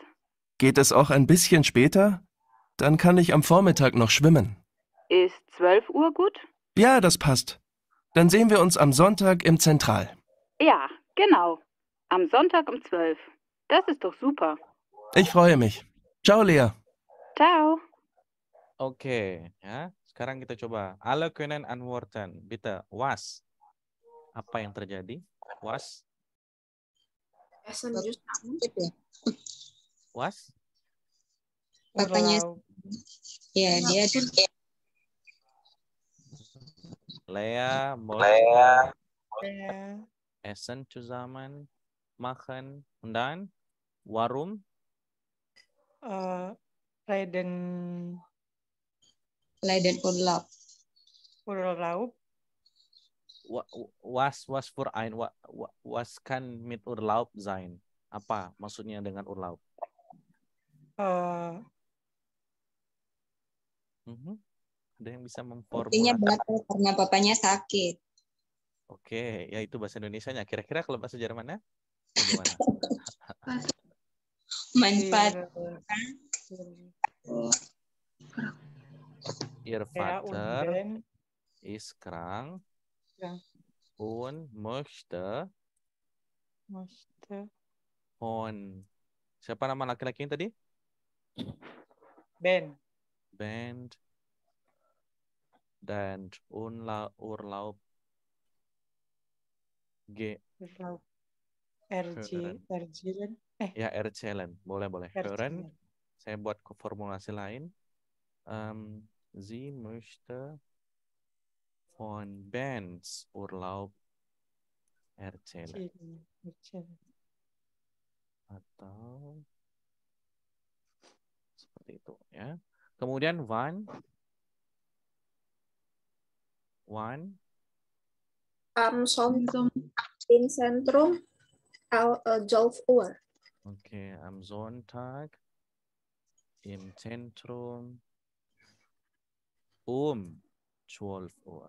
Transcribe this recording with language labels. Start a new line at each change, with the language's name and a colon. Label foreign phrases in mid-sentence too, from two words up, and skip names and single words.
German: Geht es auch ein bisschen später? Dann kann ich am Vormittag noch schwimmen. Ist 12 Uhr gut? Ja, das passt. Dann sehen wir uns am Sonntag im Zentral. Ja, genau. Am Sonntag um 12. Das ist doch super. Ich freue mich. Ciao, Lea. Ciao.
Indonesian: Oke, ya. Sekarang kita coba.
German: Alle können antworten. Bitte, was?
Indonesian: Apa yang terjadi?
German: Was? Was?
Indonesian: Bapaknya. Ya, dia Lea, Lea.
German: Essen zusammen machen und dann warum? Leiden Urlaub. Urlaub. Was für ein was kann mit Urlaub sein?
Indonesian: Apa maksudnya dengan urlaub? Ada yang bisa memformulasikan? Artinya batal karena papanya sakit. Oke, ya itu bahasa Indonesianya. Kira-kira kalau bahasa Jermannya bagaimana? Manfaat.
German: Ihr Er und Vater Ben. ist krank Ja. und möchte von.
Indonesian: Siapa nama laki-laki yang tadi? Ben. Band dan Urlaub
German: Urlaub. Hören. Erzielen. Ya, erzählen. Boleh. Hören. Erzählen.
Indonesian: Saya buat formulasi lain.
German: Sie möchte von Bands Urlaub erzählen.
Indonesian: Atau seperti itu ya. Kemudian wann
German: Am Sonntag im Zentrum 12 Uhr. Oke, am Sonntag im Zentrum 12 Uhr.